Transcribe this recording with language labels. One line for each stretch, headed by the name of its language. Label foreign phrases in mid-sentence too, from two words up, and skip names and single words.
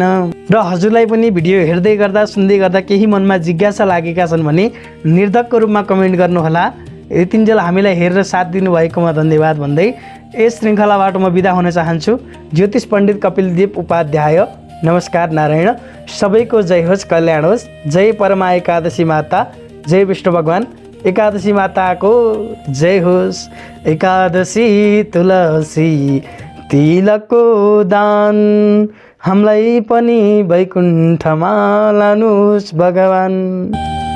Nepali: र हजुरलाई पनि भिडियो हेर्दै गर्दा सुन्दै गर्दा केही मनमा जिज्ञासा लागेका छन् भने निर्धक्क रूपमा कमेन्ट गर्नुहोला। यतिन्जेल हामीलाई हेरेर साथ दिनुभएकोमा धन्यवाद भन्दै यस श्रृङ्खलाबाट म बिदा हुन चाहन्छु। ज्योतिष पण्डित कपिलदेव उपाध्याय। नमस्कार नारायण। सबैको जय होस्, कल्याण होस्। जय परमा एकादशी माता, जय विष्णु भगवान। एकादशी माताको जय होस्। एकादशी तुलसी तिलकको दान, हामीलाई पनि वैकुण्ठमा लानुहोस् भगवान।